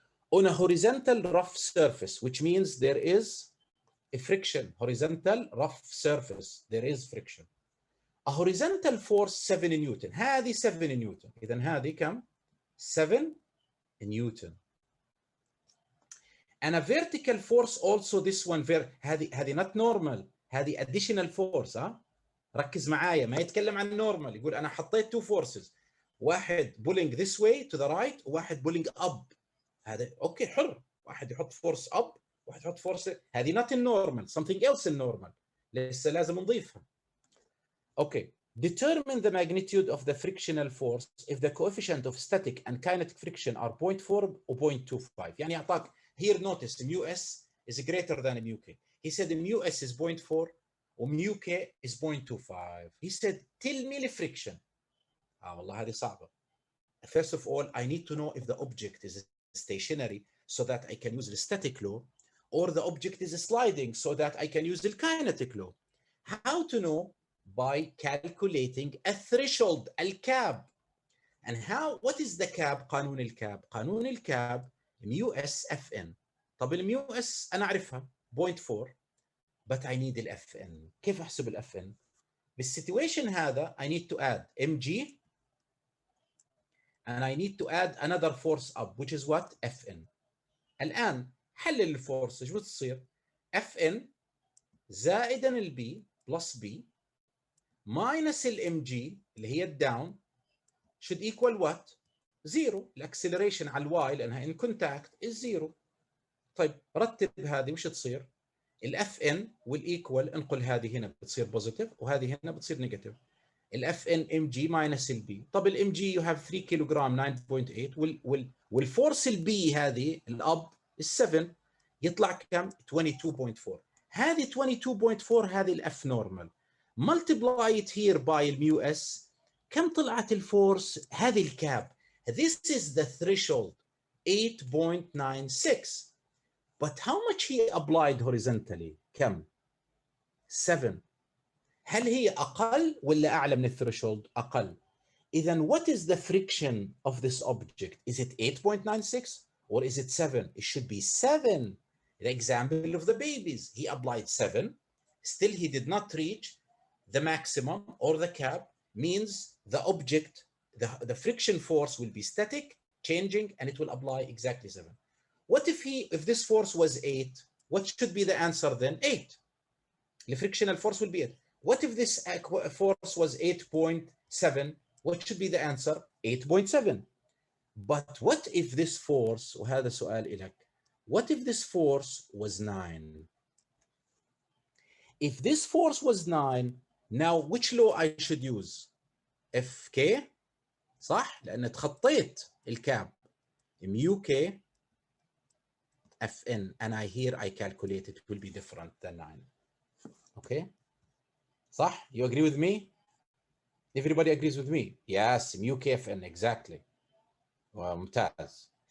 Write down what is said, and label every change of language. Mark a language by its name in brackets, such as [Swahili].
[English] On a horizontal rough surface, which means there is a friction, horizontal rough surface, there is friction. A horizontal force 7 newton. [Arabic] هذه [English] 7 newton. [Arabic] إذن هذه كم؟ 7 نيوتن. [English] And a vertical force also this one هذه not normal. هذه additional force. [Arabic] ركز معايا ما يتكلم عن normal. يقول أنا حطيت [English] two forces. واحد pulling this way to the right وواحد pulling up. [Arabic] هذا أوكي حر. واحد يحط force up واحد يحط force. [English] هذه not in normal. Something else in normal. [Arabic] لسه لازم نضيفها. [English] Okay. Determine the magnitude of the frictional force if the coefficient of static and kinetic friction are 0.4 or 0.25. [Arabic] يعني أعطاك [English] here notice mu s is greater than mu k. He said mu s is 0.4 or mu k is 0.25. He said tell me the friction. [Arabic] والله هذه صعبة. [English] First of all, I need to know if the object is stationary so that I can use the static law, or the object is sliding so that I can use the kinetic law. How to know? By calculating a threshold, الكاب. And how? What is the cap? [Arabic] قانون الكاب. قانون الكاب mu s Fn. طب الميو اس أنا أعرفها 0.4 [English] but I need [Arabic] ال Fn. كيف أحسب ال Fn؟ بالسيتويشن هذا [English] I need to add mg and I need to add another force up which is what? Fn. [Arabic] الآن حلل الفورس شو تصير؟ Fn زائدا ال B plus B minus ال mg اللي هي الداون should equal what? زيرو. الاكسلريشن على الواي لانها [English] in contact is [Arabic] زيرو. طيب رتب هذه وش تصير؟ الاف ان والايكوال انقل هذه هنا بتصير بوزيتيف وهذه هنا بتصير نيجاتيف. الاف ان ام جي ماينس البي. طب الام جي يو هاف 3 كيلو جرام 9.8 والفورس البي هذه الاب 7 يطلع كم؟ 22.4. هذه 22.4 هذه الاف نورمال. [English] multiply it here by الميو اس. [Arabic] كم طلعت الفورس؟ هذه الكاب. [English] This is the threshold 8.96. But how much he applied horizontally؟ [Arabic] كم؟ [English] 7. [Arabic] هل هي أقل ولا أعلى من الثريشولد؟ أقل. [English] إذا what is the friction of this object? Is it 8.96 or is it 7? It should be 7. The example of the babies, he applied 7. Still he did not reach the maximum or the cap, means the object, the friction force will be static, changing, and it will apply exactly 7. What if this force was 8? What should be the answer then? 8. The frictional force will be 8. What if this force was 8.7? What should be the answer? 8.7. But what if this force, [Arabic] وهذا سؤال إلك, [English] what if this force was 9? If this force was 9, now which law I should use? [Arabic] FK صح؟ لأن تخطيت الكاب. [English] mu k Fn, and here I calculate it will be different than 9. Okay? [Arabic] صح? [English] You agree with me? Everybody agrees with me? Yes, mu kfn, exactly. ممتاز.